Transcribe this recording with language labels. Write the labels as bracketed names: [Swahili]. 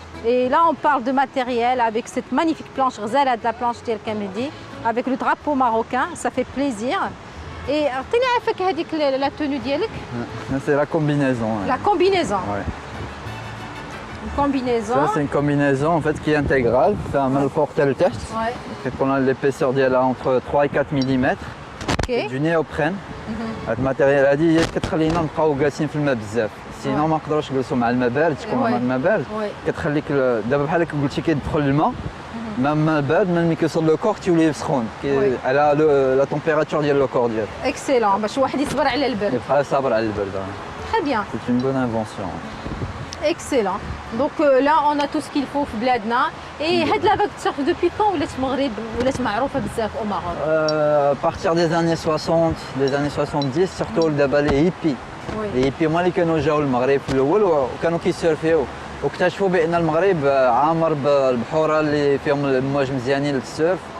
[French] Et là, on parle de matériel avec cette magnifique planche, Rzala de la planche d'El Kamedi, avec le drapeau marocain, ça fait plaisir. [Arabic] Et عطيني عافاك هذيك [French] la tenue [Arabic] ديالك. [French] C'est la combinaison. La combinaison. Ouais. Une combinaison. Ça c'est une combinaison en fait qui est intégrale. [Arabic] فيها من الفوق حتى لتحت. [French] On a l'épaisseur [Arabic] ديالها [French] entre 3 et 4 mm. OK. Du néoprène. [Arabic] هاد الماتيريال هادي هي كتخلينا نبقاو جالسين في الماء بزاف. سينو ما نقدروش نجلسوا مع الماء بارد تكون الماء بارد. كتخليك دابا بحال قلتي كيدخل الماء ما بارد ملي كيوصل لو كور تيولي سخون على لا تمبيراتور ديال لو كور ديالك. اكسيلون باش واحد يصبر على البرد. بحال صابر على البرد. [French] Très bien. C'est une bonne invention. Excellent. Donc là on a tout ce qu'il faut [Arabic] في بلادنا. Et هاد لا باك تصرف [French] depuis quand [Arabic] ولات المغرب ولات معروفه بزاف [French] au Maroc? À partir des années 60, des années 70 surtout [Arabic] دابا لي هيبي. لي هيبي هما اللي كانوا جاو للمغرب في الاول وكانوا كيسيرفيو واكتشفوا بان المغرب عامر بالبحوره اللي فيهم الامواج مزيانين للسيرف.